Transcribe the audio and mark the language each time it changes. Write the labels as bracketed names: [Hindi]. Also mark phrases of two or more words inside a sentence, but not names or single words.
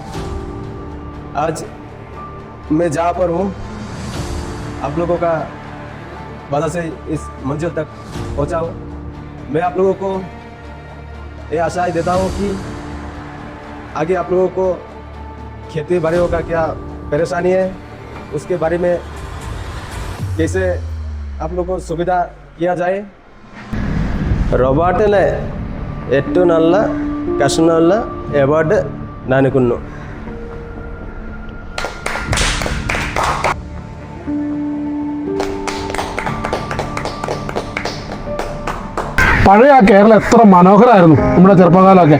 [Hindi] आज मैं जहाँ पर हूँ आप लोगों का वजह से इस मंजिल तक पहुँचा हूँ. मैं आप लोगों को ये आशाएं देता हूँ कि आगे आप लोगों को खेती बाड़ियों का क्या परेशानी है उसके बारे में कैसे आप लोगों को सुविधा किया जाए. [Malayalam] റോബോട്ടിലെ ഏറ്റവും നല്ല കർഷകനുള്ള അവാർഡ് നൽകുന്നു. പഴയ ആ കേരളം എത്ര മനോഹരമായിരുന്നു നമ്മുടെ ചെറുപ്പകാലമൊക്കെ.